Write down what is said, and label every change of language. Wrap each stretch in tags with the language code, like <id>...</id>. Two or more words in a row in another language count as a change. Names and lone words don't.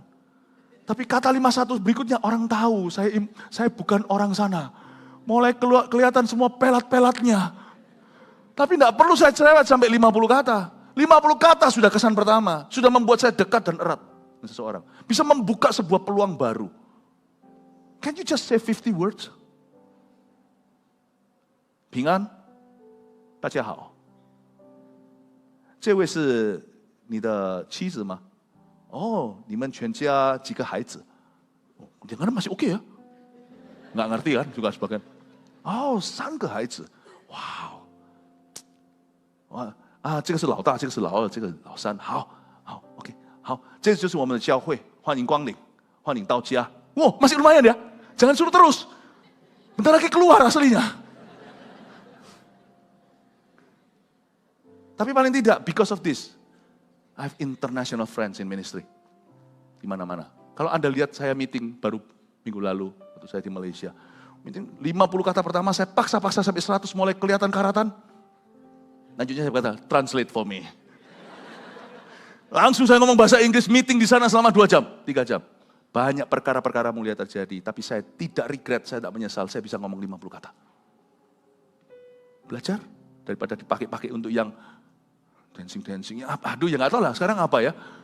<id>Tapi kata 51 berikutnya orang tahu, saya bukan orang sana. Mulai kelihatan semua pelat-pelatnya. Tapi tidak perlu saya cerewet sampai 50 kata. 50 kata sudah kesan pertama. Sudah membuat saya dekat dan erat dengan seseorang. Bisa membuka sebuah peluang baru.</id> <en>Can you just say 50 words?</en> <zh>平安，大家好。这位是你的妻子吗？哦，你们全家几个孩子？</zh> <id>Jangan masih oke ya? Nggak ngerti kan juga sebagian.</id> <zh>Oh, 3个孩子，哇，哇啊，这个是老大，这个是老二，这个老三，好，OK， 好，这就是我们的教会，欢迎光临，欢迎到家。Wow,</zh> <id>masih lumayan ya, jangan suruh terus. Bentar lagi keluar aslinya. Tapi paling tidak,</id> <en>because of this, I have international friends in ministry.</en> <id>Di mana-mana. Kalau Anda lihat saya meeting baru minggu lalu, waktu saya di Malaysia. Meeting 50 kata pertama saya paksa-paksa sampai 100 mulai kelihatan karatan. Lanjutnya saya berkata,</id> <en>translate for me.</en> <id>Langsung saya ngomong bahasa Inggris, meeting di sana selama 2 jam, 3 jam. Banyak perkara-perkara mulia terjadi, tapi saya tidak regret, saya tidak menyesal, saya bisa ngomong 50 kata. Belajar, daripada dipakai-pakai untuk yang dancing-dancing, aduh ya nggak tahu lah sekarang apa ya.</id>